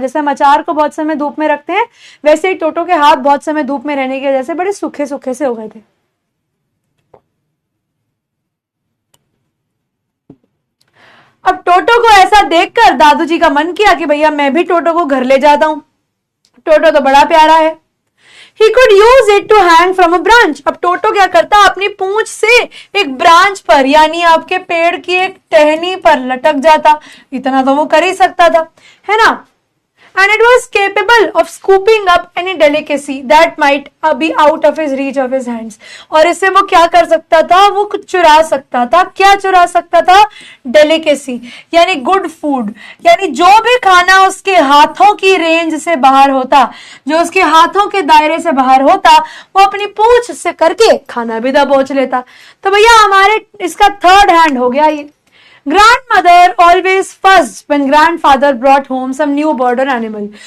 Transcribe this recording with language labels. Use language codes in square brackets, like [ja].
[hi] जैसे हम अचार को बहुत समय धूप में रखते हैं, वैसे ही टोटो के हाथ बहुत समय धूप में रहने की वजह से बड़े सूखे सूखे से हो गए थे। अब टोटो को ऐसा देखकर दादूजी का मन किया कि भैया मैं भी टोटो को घर ले जाता हूं, टोटो तो बड़ा प्यारा है। [en] He could use it to hang from a branch। [hi] अब टोटो क्या करता, अपनी पूंछ से एक ब्रांच पर, यानी आपके पेड़ की एक टहनी पर लटक जाता। इतना तो वो कर ही सकता था, है ना। [en] And it was capable of scooping up any delicacy that might be out of his reach of his hands। [hi] और इससे वो क्या कर सकता था, वो कुछ चुरा सकता था। क्या चुरा सकता था? डेलिकेसी, यानी गुड फूड, यानी जो भी खाना उसके हाथों की रेंज से बाहर होता, जो उसके हाथों के दायरे से बाहर होता, वो अपनी पूंछ से करके खाना भी दबोच लेता। तो भैया हमारे इसका थर्ड हैंड हो गया ये। [en] Grandmother always fussed when grandfather brought home some new bird or animal।